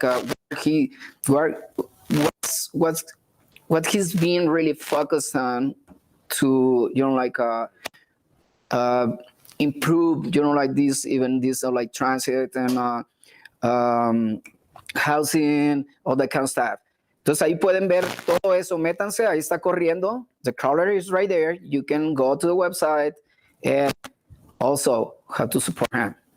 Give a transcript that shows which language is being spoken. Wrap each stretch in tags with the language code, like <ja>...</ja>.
<en>Like what he's been really focused on to, you know, like improve, you know, like this like transit and housing, all that kind of stuff.</en> <es>Entonces ahí pueden ver todo eso, métanse, ahí está corriendo.</es> <en>The calendar is right there. You can go to the website, and also how to support him.</en>